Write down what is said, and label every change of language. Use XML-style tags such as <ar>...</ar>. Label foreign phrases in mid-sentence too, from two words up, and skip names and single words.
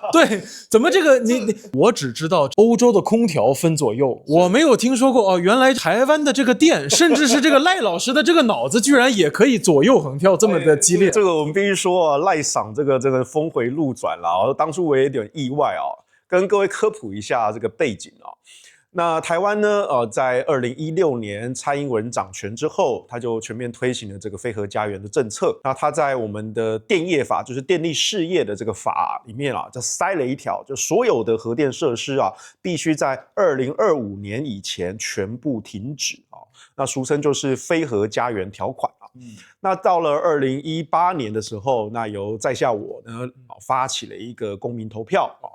<zh>對，怎麼这個我只知道歐洲的空調分左右，我沒有聽說過哦，原來台灣的這個電，甚至是這個賴老師的這個腦子，居然也可以左右橫跳這麼的激烈。這個我們必須說啊，賴桑這個峰回路轉了，當初我也有點意外啊，跟各位科普一下這個背景啊。那台灣呢？在2016年蔡英文掌權之後，他就全面推行了這個非核家園的政策。那他在我們的電業法，就是電力事業的這個法裡面啊，就塞了一條，就所有的核電設施啊，必須在2025年以前全部停止啊。那俗稱就是非核家園條款啊。那到了2018年的時候，那由在下我呢發起了一個公民投票啊。</zh>